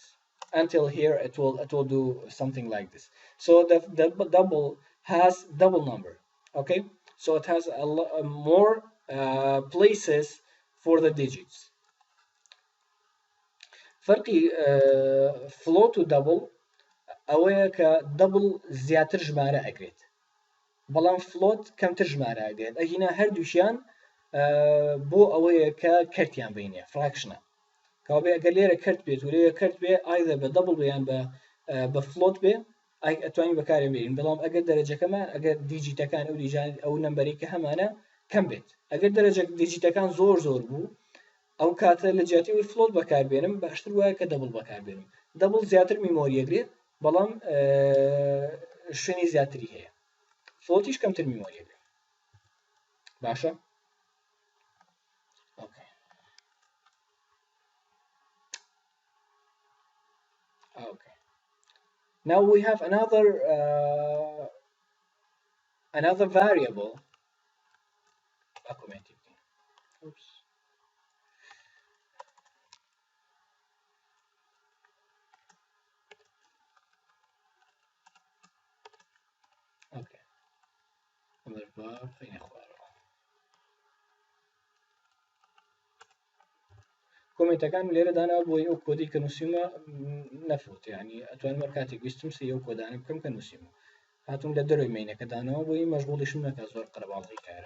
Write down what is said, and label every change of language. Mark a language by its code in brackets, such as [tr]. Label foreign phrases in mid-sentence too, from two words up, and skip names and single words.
[en] Until here it will do something like this. So the double has double number. Okay, so it has more places for the digits. [ckb] فرقي float و double ئەوەیە کە double زیاتر ژمارە ئەگرێت، بەڵام float کەمتر ژمارە ئەگرێت. ئەگینا هەردووشیان بۆ ئەوەیە کە کەرتیان بینێ فراکشنە. کابێ ئەگەر لێرە کەرت بێت و لێرە کەرت بێ ئایدە بە دەبڵ بیان بە فلۆت بێ ئەتوانین بەکارێ بێنین، بەڵام ئەگەر دەرەجەکەمان ئەگەر دیجیتەکان ئەو نمبەری کە هەمانە کەم بێت، ئەگەر دەرەجە دیجیتەکان زۆر بوو ئەو کاتە لە جیاتیەوەی فلۆت بەکاربێنم باشتر وایە کە دەبڵ بەکاربێنم. دەبڵ زیاتر میمۆریەگرێت بەڵام شوێنی زیاتری هەیە، فلۆتیش کەمتر میمۆریەگرێت. باشە؟ Okay. [en] Now we have another variable. Oops. Okay. [ckb] کۆمنتەکان لێرە دانا بۆی ئەو کۆدی کە نووسیمە نەفوت، یعنی ئەتوانم هەر کاتێک ویستم سی ئەو کۆدانە بکەم کە نووسیمە، هاتووم لە دەروی مینەکە دانەوە بۆی مەشغوڵیشم نەکە زۆر قەرەباڵغی کارە.